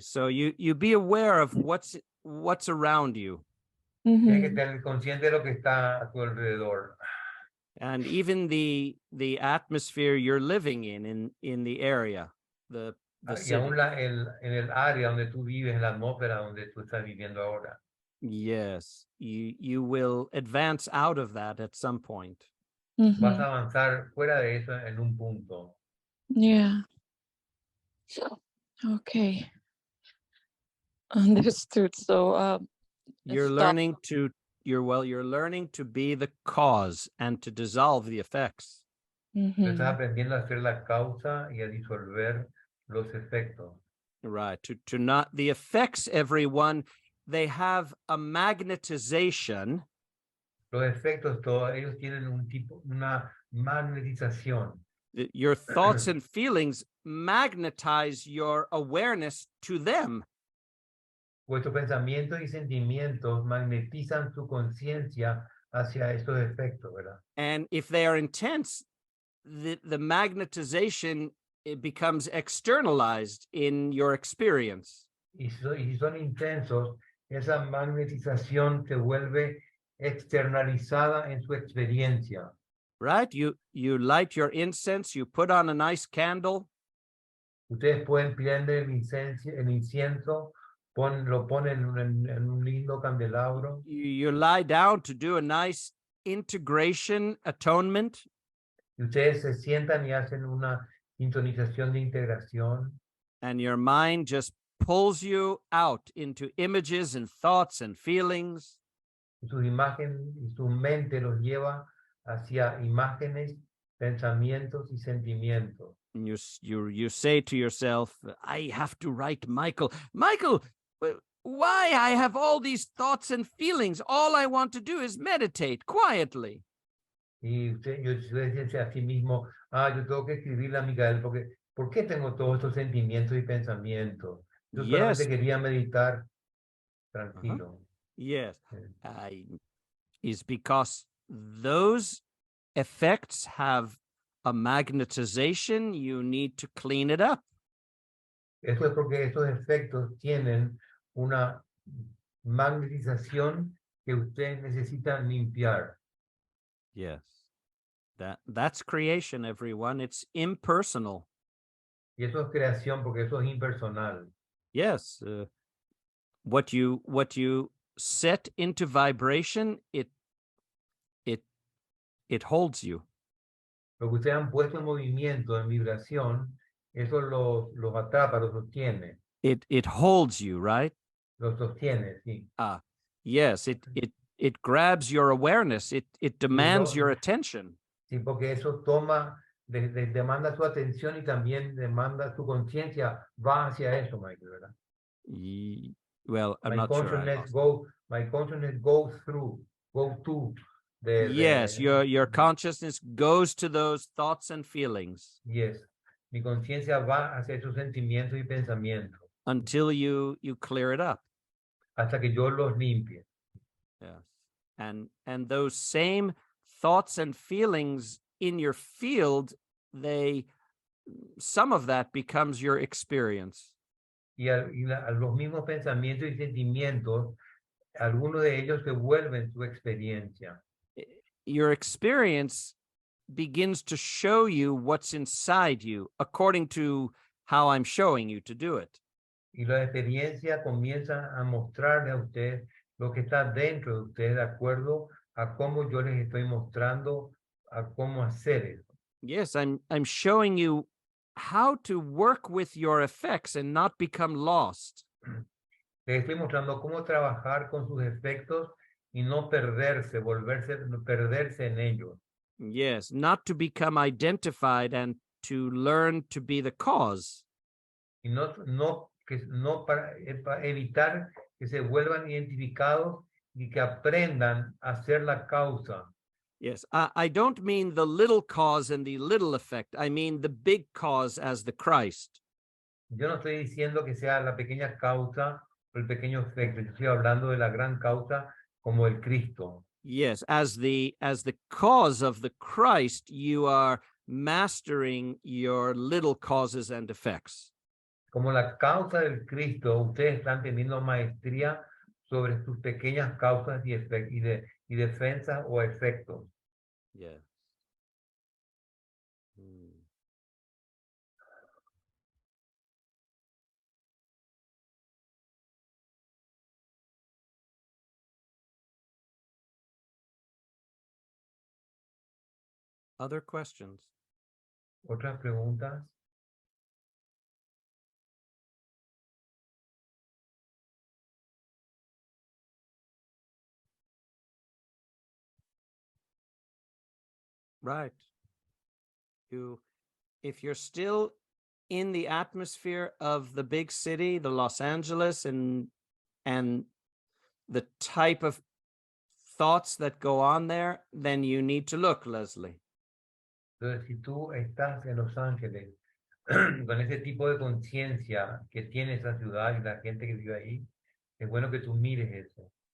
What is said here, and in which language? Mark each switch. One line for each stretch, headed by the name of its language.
English: So you be aware of what's around you.
Spanish: Tienes que tener consciente de lo que está a tu alrededor.
English: And even the atmosphere you're living in the area, the
Spanish: Y
English: city.
Spanish: aún en el área donde tú vives, en la atmósfera donde tú estás viviendo ahora.
English: Yes, you will advance out of that at some point.
Spanish: Vas a avanzar fuera de eso en un punto.
English: Yeah. Okay. Understood. So You're stop. learning to you're learning to be the cause and to dissolve the effects.
Spanish: Tú estás aprendiendo a ser la causa y a disolver los efectos.
English: Right. To not the effects, everyone, they have a magnetization.
Spanish: Los efectos, todos ellos tienen una magnetización.
English: Your thoughts and feelings magnetize your awareness to them.
Spanish: Vuestros pensamientos y sentimientos magnetizan su conciencia hacia estos efectos, ¿verdad?
English: And if they are intense, the magnetization, it becomes externalized in your experience.
Spanish: Y si son intensos, esa magnetización se vuelve externalizada en su experiencia.
English: Right? You light your incense, you put on a nice candle.
Spanish: Ustedes pueden prender el incienso, lo ponen en un lindo candelabro.
English: You lie down to do a nice integration atonement.
Spanish: Y ustedes se sientan y hacen una sintonización de integración.
English: And your mind just pulls you out into images and thoughts and feelings.
Spanish: Y su imagen y su mente los lleva hacia imágenes, pensamientos y sentimientos.
English: And you say to yourself, I have to write Michael. Michael, why I have all these thoughts and feelings? All I want to do is meditate quietly.
Spanish: Y usted dice a sí mismo, yo tengo que escribirle a Micael porque ¿por qué tengo todos estos sentimientos y pensamientos? Yo solamente quería meditar tranquilo.
English: Yes, is because those effects have a magnetization. You need to clean it up.
Spanish: Eso es porque estos efectos tienen una magnetización que ustedes necesitan limpiar.
English: Yes, that's creation, everyone. It's impersonal.
Spanish: Y eso es creación porque eso es impersonal.
English: Yes, what you set into vibration, it holds you.
Spanish: Lo que ustedes han puesto en movimiento, en vibración, eso los atrapa, los sostiene.
English: It holds you, right?
Spanish: Los sostiene, sí.
English: Yes, it grabs your awareness. It demands your attention.
Spanish: Sí, porque eso demanda su atención y también demanda su conciencia, va hacia eso, Michael, ¿verdad?
English: Well, I'm not sure. My consciousness goes to yes, your consciousness goes to those thoughts and feelings. Yes,
Spanish: mi conciencia va hacia esos sentimientos y pensamientos.
English: Until you clear it up.
Spanish: Hasta que yo los limpie.
English: Yes, and those same thoughts and feelings in your field, some of that becomes your experience.
Spanish: A los mismos pensamientos y sentimientos, algunos de ellos se vuelven su experiencia.
English: Your experience begins to show you what's inside you according to how I'm showing you to do it.
Spanish: Y la experiencia comienza a mostrarle a usted lo que está dentro de usted de acuerdo a cómo yo les estoy mostrando a cómo hacer eso.
English: Yes, I'm showing you how to work with your effects and not become lost.
Spanish: Les estoy mostrando cómo trabajar con sus efectos y no perderse, perderse en ellos.
English: Yes, not to become identified and to learn to be the cause.
Spanish: Y no para evitar que se vuelvan identificados y que aprendan a ser la causa.
English: Yes, I don't mean the little cause and the little effect. I mean the big cause as the Christ.
Spanish: Yo no estoy diciendo que sea la pequeña causa o el pequeño efecto. Yo estoy hablando de la gran causa como el Cristo.
English: Yes, as the cause of the Christ, you are mastering your little causes and effects.
Spanish: Como la causa del Cristo, ustedes están teniendo maestría sobre sus pequeñas causas y defensas o efectos.
English: Yeah. Other questions?
Spanish: ¿Otras preguntas?
English: Right. If you're still in the atmosphere of the big city, the Los Angeles, and the type of thoughts that go on there, then you need to look, Leslie.
Spanish: Entonces, si tú estás en Los Ángeles con ese tipo de conciencia que tiene esa ciudad y la gente que vive ahí, es bueno que tú mires eso.